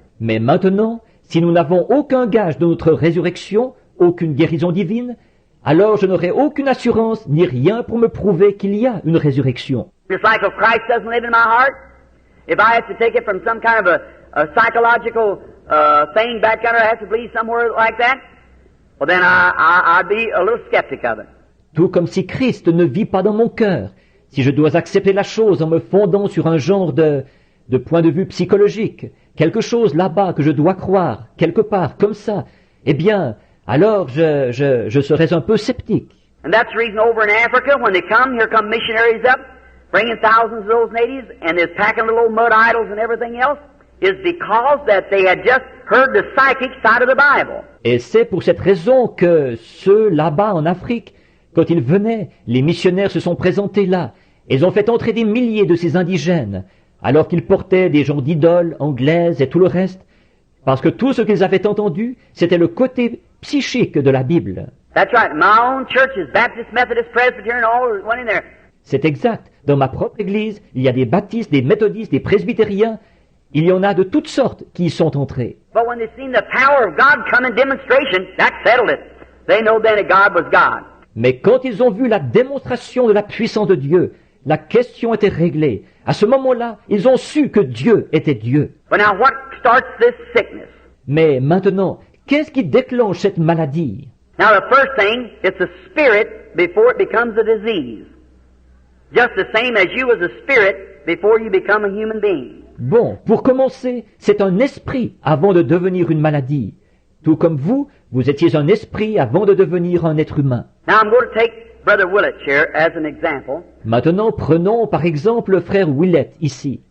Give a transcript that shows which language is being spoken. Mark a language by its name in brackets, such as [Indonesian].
[French] Mais maintenant, si nous n'avons aucun gage de notre résurrection, aucune guérison divine, alors je n'aurai aucune assurance ni rien pour me prouver qu'il y a une résurrection. [English] Just like if Christ doesn't live in my heart, if I have to take it from some kind of a psychological thing back under, I have to believe somewhere like that, well then I'd be a little skeptic of it. [French] Tout comme si Christ ne vit pas dans mon cœur, si je dois accepter la chose en me fondant sur un genre de point de vue psychologique, quelque chose là-bas que je dois croire, quelque part, comme ça, eh bien, alors je serais un peu sceptique. [English] And that's the reason over in Africa, when they come, here come missionaries up, bringing thousands of those natives, and they're packing little old mud idols and everything else, is because that they had just heard the psychic side of the Bible. [French] Et c'est pour cette raison que ceux là-bas en Afrique, quand ils venaient, les missionnaires se sont présentés là. Ils ont fait entrer des milliers de ces indigènes, alors qu'ils portaient des genres d'idoles anglaises et tout le reste, parce que tout ce qu'ils avaient entendu, c'était le côté psychique de la Bible. [English] That's right. My own churches, Baptist, Methodist, Presbyterian, all went in there. [French] C'est exact. Dans ma propre église, il y a des baptistes, des méthodistes, des presbytériens. Il y en a de toutes sortes qui y sont entrés. [English] But when they seen the power of God come in demonstration, that settled it. They know then that God was God. [French] Mais quand ils ont vu la démonstration de la puissance de Dieu, la question était réglée. À ce moment-là, ils ont su que Dieu était Dieu. [English] But now what starts this sickness? [French] Mais maintenant, qu'est-ce qui déclenche cette maladie? [English] Now the first thing, it's a spirit before it becomes a disease. Just the same as you was a spirit before you become a human being. [French] Bon, pour commencer, c'est un esprit avant de devenir une maladie. Tout comme vous, vous étiez un esprit avant de devenir un être humain. [English] Now I'm going to take Brother Willett here as an example. [French] Maintenant, prenons par exemple le frère Willett ici.